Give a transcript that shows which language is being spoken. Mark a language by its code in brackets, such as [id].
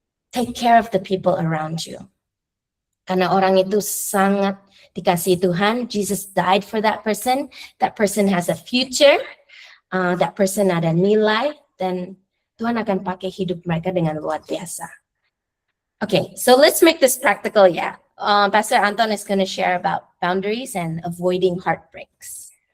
[en] Take care of the people around you. [id] Karena orang itu sangat dikasihi Tuhan. [en] Jesus died for that person. That person has a future. That person [id] ada nilai. Dan Tuhan akan pakai hidup mereka dengan luar biasa. [en] Okay, so let's make this practical, ya. Pastor Anton is going to share about boundaries and avoiding heartbreaks.